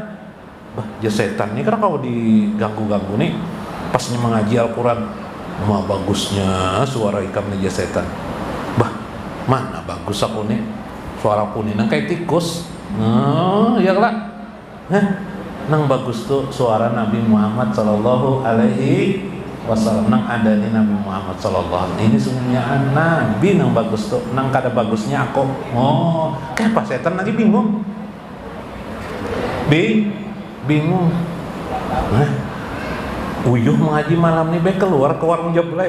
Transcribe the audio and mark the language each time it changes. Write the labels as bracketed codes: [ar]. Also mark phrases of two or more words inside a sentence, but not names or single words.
[bjn] Bah, ya setan nih karena kau diganggu-ganggu nih pasnya mengaji Al-Qur'an. Mah bagusnya suara ikam nih ya setan. Bah, mana bagus aku nih. Suara aku nih nang kayak tikus. Ya kan? Nang bagus tuh suara Nabi Muhammad [ar] sallallahu alaihi wasallam. [bjn] Nang ada nih Nabi Muhammad [ar] sallallahu alaihi. [bjn] Ini sungguhnya Nabi nang bagus tuh. Nang kada bagusnya aku. Oh, kayak apa setan lagi bingung. Bingung. Uyuh mengaji malam nih keluar ke warung Jablay.